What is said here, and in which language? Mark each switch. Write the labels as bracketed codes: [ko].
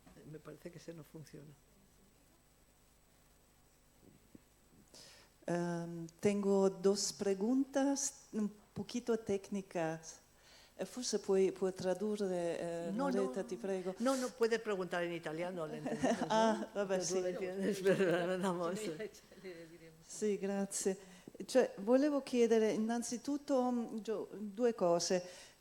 [es] Me parece que ese no funciona. Tengo dos preguntas un poquito técnicas. [it] Forse puoi tradurre, Loretta, ti prego. [es] No, puede preguntar en italiano, le entendemos, [it] Ah, vabbè, [es] ¿no? [it] sì. [es] Tú lo entiendes, pero no. [it] Sì, grazie. Cioè, volevo chiedere innanzitutto due cose.